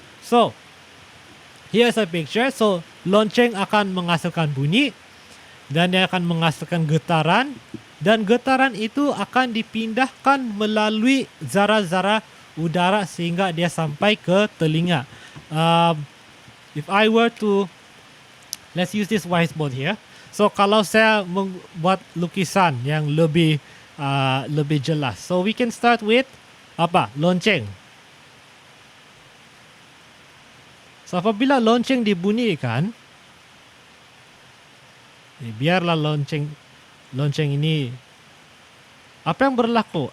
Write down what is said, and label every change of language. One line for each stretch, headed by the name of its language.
English: So here's a picture.
Malay: So lonceng akan menghasilkan bunyi dan dia akan menghasilkan getaran, dan getaran itu akan dipindahkan melalui zara-zara udara sehingga dia sampai ke telinga.
English: If I were to, let's use this whiteboard here.
Malay: So kalau saya membuat lukisan yang lebih jelas.
English: So we can start with apa? Lonceng.
Malay: So apabila lonceng dibunyikan, biarlah lonceng ini, apa yang berlaku?